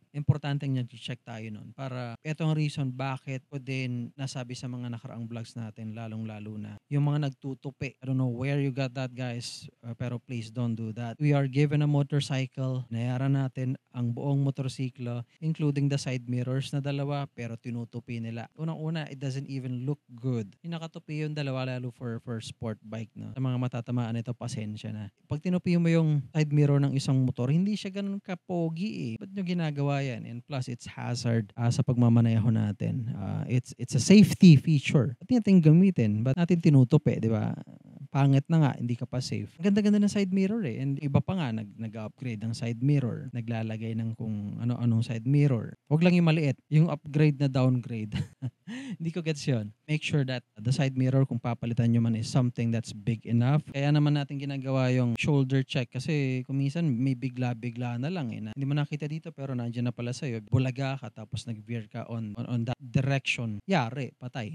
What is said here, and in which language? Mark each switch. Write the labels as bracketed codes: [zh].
[tl] Importante niyan check tayo nun para etong reason bakit ko din nasabi sa mga nakaraang vlogs natin lalong-lalo na yung mga nagtutupi. [en] I don't know where you got that guys, pero please don't do that. We are given a motorcycle, [tl] nayaran natin ang buong motorsiklo [en] including the side mirrors [tl] na dalawa pero tinutupi nila. Unang-una, [en] it doesn't even look good. [tl] Yung nakatupi yung dalawa lalo for sport bike, no? Sa mga matatamaan ito, pasensya na. Pag tinupi mo yung side mirror ng isang motor, hindi siya ganun kapogi eh. Ba't nyo ginagawa yan? [en] And plus, it's hazard [tl] sa pagmamaneho natin. [en] It's a safety feature. [tl] At natin gamitin, ba't natin tinutupi, di ba? Pangit na nga, hindi ka pa safe. Ang ganda-ganda ng side mirror eh. And iba pa nga, nag-upgrade ng side mirror. Naglalagay ng kung ano-anong side mirror. Huwag lang yung maliit. Yung upgrade na downgrade. Hindi ko gets yun. [en] Make sure that the side mirror, [tl] kung papalitan nyo man, [en] is something that's big enough. [tl] Kaya naman natin ginagawa yung shoulder check kasi kung minsan may bigla-bigla na lang eh. Na hindi mo nakita dito pero nandiyan na pala sa'yo. Bulaga ka tapos nag-veer ka [en] on that direction. [tl] Yari, patay.